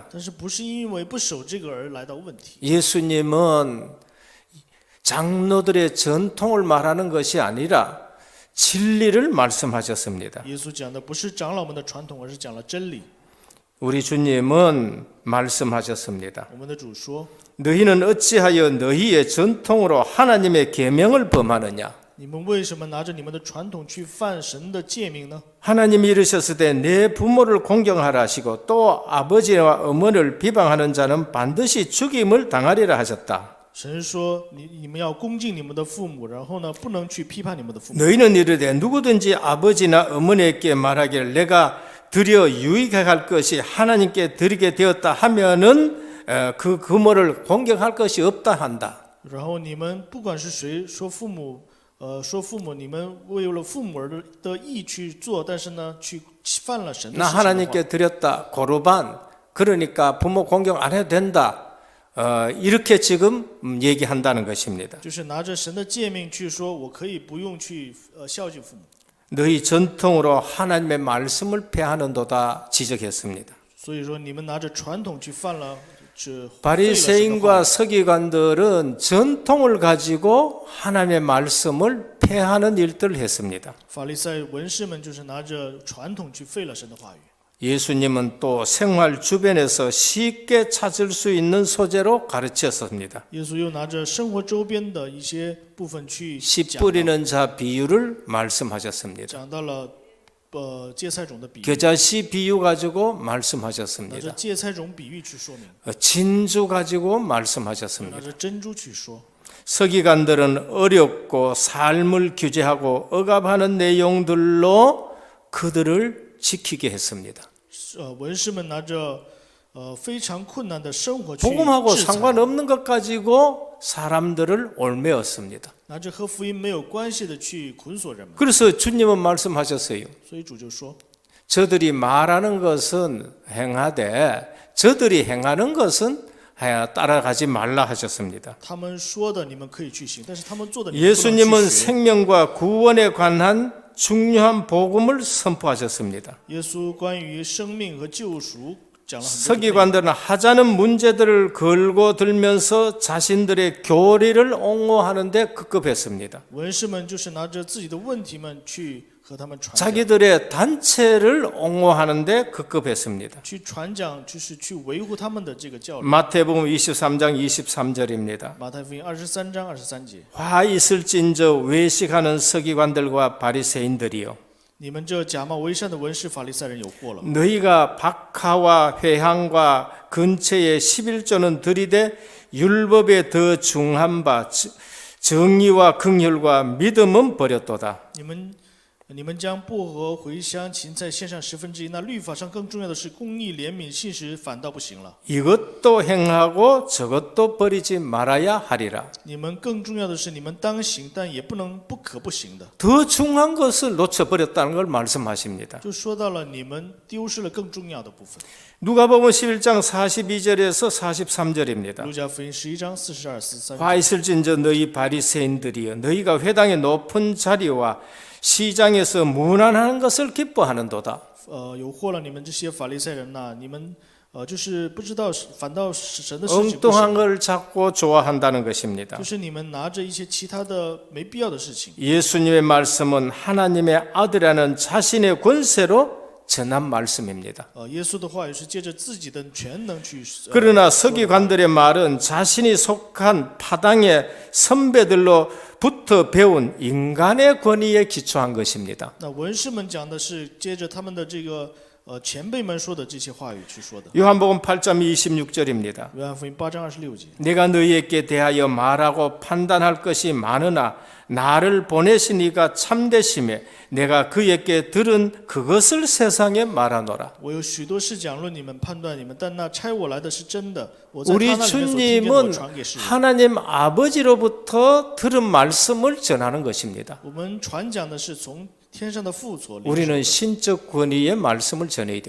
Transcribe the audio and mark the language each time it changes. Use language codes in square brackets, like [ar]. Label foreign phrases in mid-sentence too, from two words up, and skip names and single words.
[zh] 但是不是因为不守这个而来到问题？ [ko] 예수님은 장로들의 전통을 말하는 것이 아니라 진리를 말씀하셨습니다. [zh] 耶稣讲的不是长老们的传统，而是讲了真理。 [ko] 우리 주님은 말씀하셨습니다. [zh] 我们的主说 [ko] 너희는 어찌하여 너희의 전통으로 하나님의 계명을 범하느냐? [zh] 你们为什么拿着你们的传统去犯神的诫命呢？ [ko] 하나님이 이르셨을 때 내 부모를 공경하라 하시고 또 아버지와 어머니를 비방하는 자는 반드시 죽임을 당하리라 하셨다. [zh] 神说你们要恭敬你们的父母，然后呢，不能去批判你们的父母。 [ko] 너희는 이르되 누구든지 아버지나 어머니에게 말하기를 내가 드려 유익하게 할 것이 하나님께 드리게 되었다 하면은 그 부모를 공경할 것이 없다 한다. [zh] 然后你们不管是谁说父母，你们为了父母而的义去做，但是呢，去犯了神的 [ko] 나 [zh] 事情的话， [ko] 하나님께 드렸다 고르반 그러니까 부모 공경 안 해도 된다. 이렇게 지금 얘기한다는 것입니다. [zh] 就是拿着神的诫命去说，我可以不用去孝敬父母。 [ko] 너희 전통으로 하나님의 말씀을 폐하는도다 지적했습니다. [zh] 所以说，你们拿着传统去犯了这 [ko] 바리새인과 서기관들은 전통을 가지고 하나님의 말씀을 폐하는 일들을 했습니다. [zh] 法利赛文士们就是拿着传统去废了神的话语。 [ko] 예수님은 또 생활 주변에서 쉽게 찾을 수 있는 소재로 가르쳤습니다. [zh] 耶稣又拿着生活周边的一些部分去 [ko] 씨 [zh] 讲到 [ko] 뿌리는 자 비유를 말씀하셨습니다. [zh] 讲到了芥菜种的比喻， [ko] 겨자씨 비유 가지고 [zh] 拿着 [ko] 말씀하셨습니다. [zh] 芥菜种比喻去说明， [ko] 진주 가지고 [zh] 拿 [ko] 말씀하셨습니다. [zh] 着珍珠去说。 [ko] 서기관들은 어렵고 삶을 규제하고 억압하는 내용들로 그들을 지키게 했습니다. [zh] 文士们拿着非常困难的生活去 [ko] 복음하고 [zh] 制裁， [ko] 상관없는 것 가지고 사람들을 올매었습니다. [zh] 拿着和福音没有关系的去捆锁人们。 [ko] 그래서 주님은 말씀하셨어요. [zh] 所以主就说， [ko] 저들이 말하는 것은 행하되 저들이 행하는 것은 따라가지 말라 하셨습니다. [zh] 他们说的你们可以去行，但是他们做的你们不能 [ko] 예수님은 [zh] 去学。 [ko] 생명과 구원에 관한 중요한 복음을 선포하셨습니다. [zh] 耶稣关于生命和救赎讲了很多的内容。 [ko] 서기관들은 하자는 문제들을 걸고 들면서 자신들의 교리를 옹호하는 데 급급했습니다. [zh] 文士们就是拿着自己的问题们去和他们传讲， [ko] 자기들의 단체를 옹호하는 데 급급했습니다. [zh] 去传讲，就是去维护他们的这个教理。 [ko] 마태복음 23장 23절입니다. [zh] 马太福音23章23节， [ko] 화 있을진저 외식하는 서기관들과 바리새인들이요 [zh] 你们这假冒为善的文士法利赛人有祸了！ [ko] 너희가 박하와 회향과 근처에 11조는 들이되 율법에 더 중한 바 정의와 긍휼과 믿음은 버렸도다. [zh] 你们将薄荷、茴香、芹菜献上1/10，那律法上更重要的是公义、怜悯、信实，反倒不行了。 [ko] 이것도 행하고 저것도 버리지 말아야 하리라. [zh] 你们更重要的是，你们当行，但也不可不行的。 [ko] 더 중요한 것을 놓쳐버렸다는 걸 말씀하십니다. [zh] 就说到了你们丢失了更重要的部分。 [ko] 누가복음 11장 42절에서 43절입니다. [zh] 路加福音11章42、43。 [ko] 화 있을진저 너희 바리새인들이여 너희가 회당의 높은 자리와 시장에서 문안하는 것을 기뻐하는도다. [zh] 有祸了你们这些法利赛人呐、你们就是不知道，反倒神的事情不 [ko] 엉뚱한 [zh] 行， [ko] 걸 찾고 좋아한다는 것입니다. [zh] 就是你们拿着一些其他的没必要的事情。 [ko] 예수님의 말씀은 하나님의 아들이라는 자신의 권세로 전한 말씀입니다. [zh] 耶稣的话语是借着自己的全能去。 [ko] 그러나 서기관들의 말은 자신이 속한 파당의 선배들로부터 배운 인간의 권위에 기초한 것입니다. [zh] 那文士们讲的是接着他们的这个前辈们说的这些话语去说的。 [ko] 요한복음 8장 26절입니다. [zh] 约翰福音8章26节， [ko] 내가 너희에게 대하여 말하고 판단할 것이 많으나 나를 보내신 이가 참되심에 내가 그에게 들은 그것을 세상에 말하노라. [zh] 我有许多事讲论你们，判断你们，但那差我来的是真的。我在他 [ko] 우리 [zh] 那里面所听见的，我 [ko] 주님은 [zh] 传给世人。 [ko] 하나님 아버지로부터 들은 말씀을 전하는 것입니다. [zh] 我们传讲的是从天上的父所领受 [ko] 우리는 [zh] 的， [ko] 신적 권위의 말씀을 전해야 [zh] 我